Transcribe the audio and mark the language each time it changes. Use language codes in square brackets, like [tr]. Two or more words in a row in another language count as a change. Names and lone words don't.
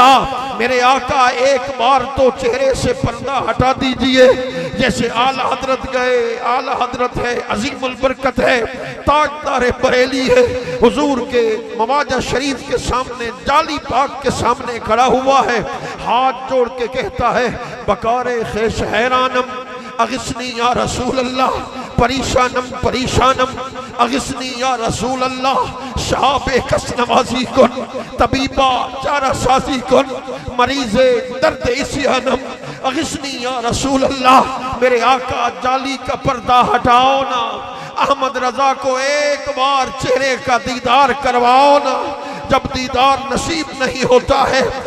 [ur] میرے آقا ایک بار تو چہرے سے پردہ ہٹا دیجئے، جیسے اعلی حضرت گئے، اعلی حضرت ہے، عظیم البرکت ہے، تاجدار بریلی ہے، حضور کے مواجہ شریف کے سامنے، جالی پاک کے سامنے کھڑا ہوا ہے، ہاتھ جوڑ کے کہتا ہے [fa] بکار خیش حیرانم [ar] اغسنی یا رسول اللہ، [fa] پریشانم [ar] اغسنی یا رسول اللہ، [fa] شہاب کس نوازی کن، طبیبہ چارہ سازی کن، مریض درد اسیانم [ar] اغسنی یا رسول اللہ۔ [ur] میرے آقا جالی کا پردہ ہٹاؤ نا، احمد رضا کو ایک بار چہرے کا دیدار کرواؤ نا، جب دیدار نصیب نہیں ہوتا ہے